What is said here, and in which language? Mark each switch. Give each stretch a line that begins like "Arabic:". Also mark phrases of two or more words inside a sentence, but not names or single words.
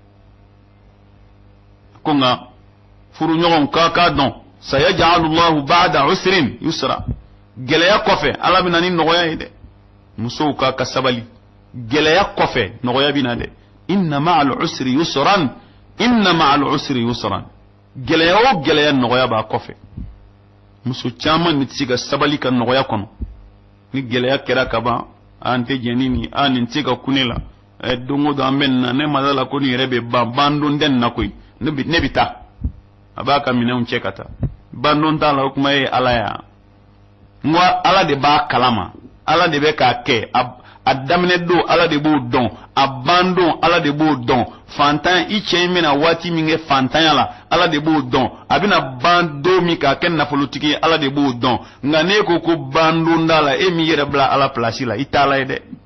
Bambara: ko nka furuɲɔgɔnw k'a dɔn
Arabic: سيجعل الله بعد عسر يسرا
Bambara: gɛlɛya kɔfɛ ala bɛna ni nɔgɔya ye dɛ musow ka sabali gɛlɛya kɔfɛ nɔgɔya bɛna dɛ
Arabic: إن مع العسر يسرا إن مع العسر يسرا
Bambara: gɛlɛya o gɛlɛya nɔgɔya b'a kɔfɛ muso caman ni tɛ se ka sabali ka nɔgɔya kɔnɔ ni gɛlɛya kɛra ka ban an tɛ jɛni ni nin tɛ ka kun ne la don o don an bɛ nin na ne ma da la ko nin yɛrɛ bɛ ban don tɛ nin na koyi ne bɛ taa a b'a ka minɛnw cɛ ka taa ban don t'a la o kuma ye ala ya n ko ala de b'a kalama ala de bɛ k'a kɛ a daminɛ don ala de b'o dɔn a ban don ala de b'o dɔn fantan i cɛ in bɛna waati min kɛ fantanya la ala de b'o dɔn a bɛna ban don min k'a kɛ nafolotigi ye ala de b'o dɔn nka n'e ko ban don t'a la e min yɛrɛ bila ala pilasi la i t'a la ye dɛ